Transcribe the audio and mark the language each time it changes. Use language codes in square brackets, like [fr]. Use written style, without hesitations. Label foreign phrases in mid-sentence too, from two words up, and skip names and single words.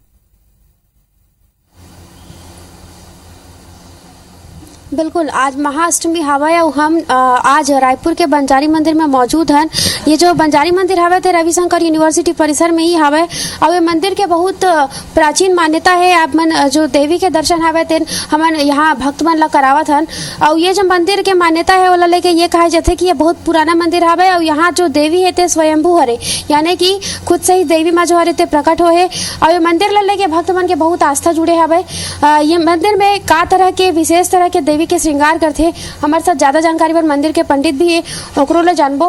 [hne] बिल्कुल, आज महाअष्टमी हवा और हम आज रायपुर के बंजारी मंदिर में मौजूद हैं। ये जो बंजारी मंदिर हवे थे रविशंकर यूनिवर्सिटी परिसर में ही हवे और ये मंदिर के बहुत प्राचीन मान्यता है। आप मन जो देवी के दर्शन हवे थे हमन यहाँ भक्त मन ला करावत हन और ये जो मंदिर के मान्यता है वाला लेके ये कहा जाते कि ये बहुत पुराना मंदिर हवे और यहाँ जो देवी है थे स्वयंभू हरे, यानी कि खुद से ही देवी माँ जो हरे थे प्रकट हो है और ये मंदिर ला लेके भक्त मन के बहुत आस्था जुड़े हवे। ये मंदिर में का तरह के विशेष तरह के देवी के श्रृंगार करते हमारे साथ ज्यादा जानकारी पर मंदिर के पंडित भी है ओकरो ले जानबो।